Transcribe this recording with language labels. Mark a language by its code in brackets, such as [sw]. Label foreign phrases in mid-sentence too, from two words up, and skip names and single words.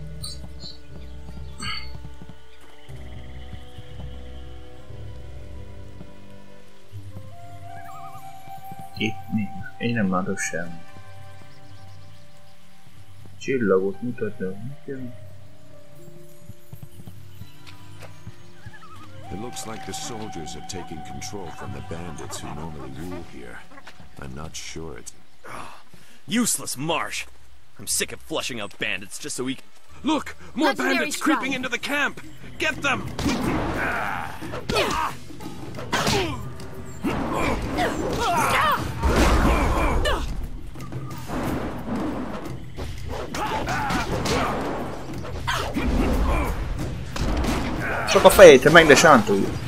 [hu] Itt mi? Én nem látok semmi. Csillagot mutatnak nekem. [en] It looks like the soldiers have taken control from the bandits who normally rule here. I'm not sure it's... Useless marsh! I'm sick of flushing out bandits just so we can... Look! More Legendary bandits strike. creeping into the camp! Get them! [hu] Csak a fejét, meg de sántulj.